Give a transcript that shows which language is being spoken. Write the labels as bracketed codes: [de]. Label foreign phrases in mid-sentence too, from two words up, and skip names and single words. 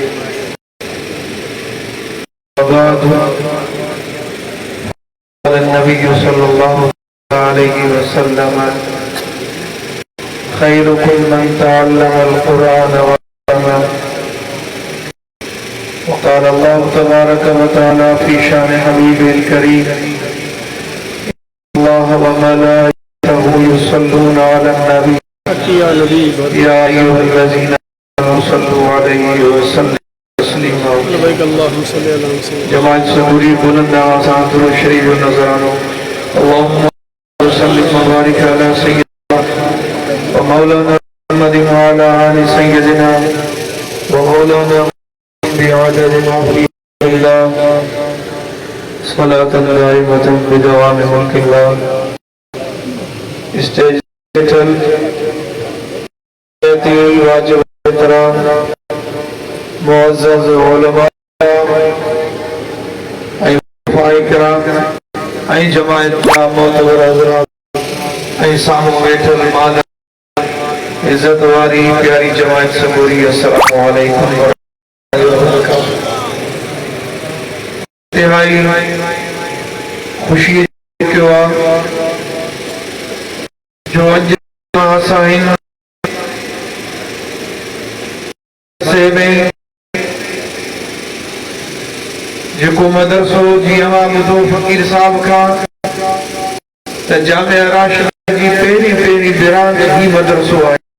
[ar] وبعد قال النبي صلى الله عليه وسلم خيركم من تعلم القرآن وعلمه وقال الله تبارك وتعالى في شان حبيبه الكريم الله وملائكته يصلون على النبي يا أيها الذين آمنوا صلوا عليه وسلموا تسليما [sd] جماعت سبوری بلند آوازان درود شریف نظرانو [ar] اللهم صل وبارك على سيدنا ومولانا محمد وعلى آل سيدنا ومولانا بعدد ما في الله صلاة دائمة بدوام ملك الله [sd] استجتل واجب احترام معزز علماء ऐं करام ऐं जमायत जा मोहतबर हज़रात ऐं साम्हूं वेठल माल इज़त वारी प्यारी जमायत सबूरी [ar] السلام عليكم [sd] खुशी जो जेको मदरसो जीअं ॿुधो फ़कीर साहब खां त जामिया राशिदा जी पहिरीं बिरांद ही मदरसो आहे